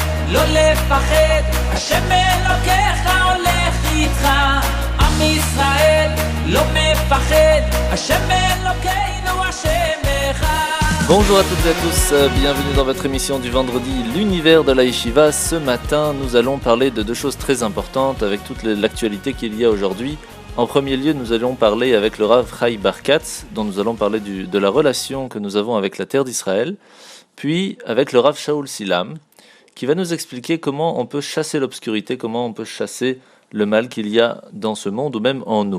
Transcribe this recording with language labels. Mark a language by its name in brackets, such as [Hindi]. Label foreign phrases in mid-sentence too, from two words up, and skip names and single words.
[Hebrew] לא לפחד, השם אלוקיך הולך איתך. עם ישראל לא מפחד, השם אלוקינו השם אחד. [French] Bonjour à toutes et à tous, bienvenue dans votre émission du vendredi, l'univers de la Yeshiva. Ce matin, nous allons parler de deux choses très importantes avec toute l'actualité qu'il y a aujourd'hui. En premier lieu, nous allons parler avec le Rav Chai Bar Katz, dont nous allons parler de la relation que nous avons avec la terre d'Israël, puis avec le Rav Shaul Silam, qui va nous expliquer comment on peut chasser l'obscurité, comment on peut chasser le mal qu'il y a dans ce monde ou même en nous.